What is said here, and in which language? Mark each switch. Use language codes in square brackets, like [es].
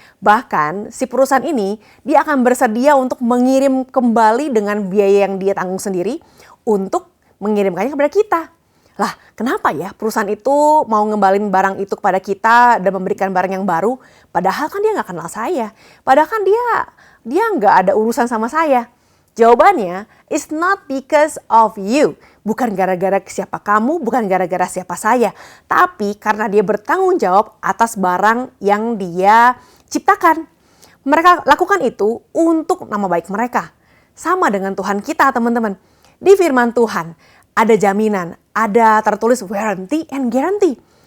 [id] Bahkan si perusahaan ini dia akan bersedia untuk mengirim kembali dengan biaya yang dia tanggung sendiri untuk mengirimkannya kepada kita. Lah, kenapa ya perusahaan itu mau ngembalin barang itu kepada kita dan memberikan barang yang baru? Padahal kan dia nggak kenal saya. Padahal kan dia nggak ada urusan sama saya. Jawabannya, [en] it's not because of you. [id] Bukan gara-gara siapa kamu, bukan gara-gara siapa saya. Tapi karena dia bertanggung jawab atas barang yang dia ciptakan. Mereka lakukan itu untuk nama baik mereka. Sama dengan Tuhan kita, teman-teman. Di firman Tuhan, ada jaminan, ada tertulis [en] warranty and guarantee.